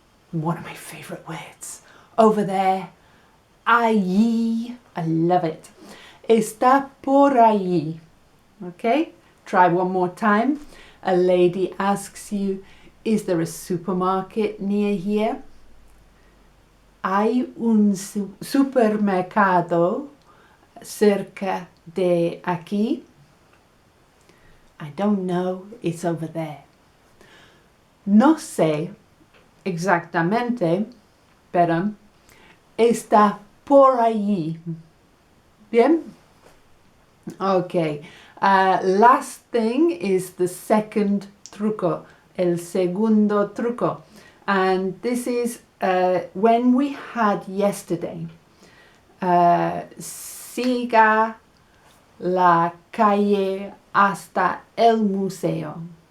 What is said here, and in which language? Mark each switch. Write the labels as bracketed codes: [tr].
[en] One of my favorite words. Over there. Allí. I love it. [es] Está por ahí. [en] Okay? Try one more time. A lady asks you, is there a supermarket near here? [es] Hay un supermercado cerca de aquí? [en] I don't know, it's over there. [es] No sé exactamente, pero está por allí. [en] Bien? Okay. Last thing is the second truco, [es] el segundo truco. [en] And this is when we had yesterday. [es] Siga la calle hasta el museo.